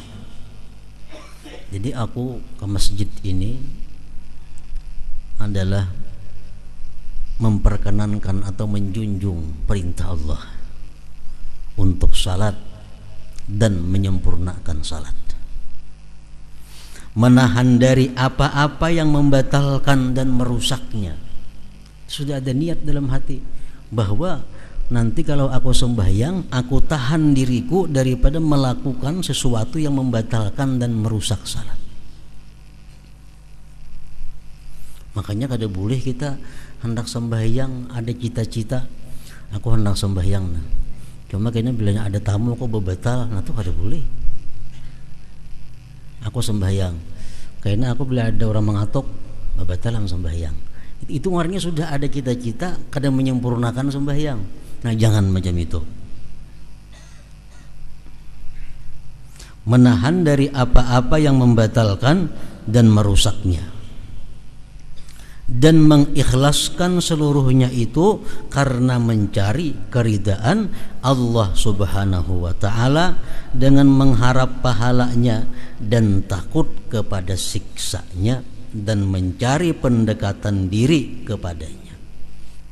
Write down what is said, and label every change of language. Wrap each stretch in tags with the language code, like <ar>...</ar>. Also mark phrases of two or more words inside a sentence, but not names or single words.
<id>Jadi aku ke masjid ini adalah memperkenankan atau menjunjung perintah Allah untuk salat dan menyempurnakan salat, menahan dari apa-apa yang membatalkan dan merusaknya. Sudah ada niat dalam hati bahwa nanti kalau aku sembahyang, aku tahan diriku daripada melakukan sesuatu yang membatalkan dan merusak salat. Makanya kada boleh kita hendak sembahyang ada cita-cita aku hendak sembahyang. Nah, cuma kayaknya bilanya ada tamu aku bebatal, nah itu kada boleh. Aku sembahyang, kayaknya aku bila ada orang mengatok bebatal sembahyang. Itu artinya sudah ada cita-cita kada menyempurnakan sembahyang. Nah, jangan macam itu. Menahan dari apa-apa yang membatalkan dan merusaknya, dan mengikhlaskan seluruhnya itu karena mencari keridaan Allah</id> <ar>سبحانه وتعالى</ar> <id>dengan mengharap pahalanya dan takut kepada siksanya dan mencari pendekatan diri kepadanya.</id>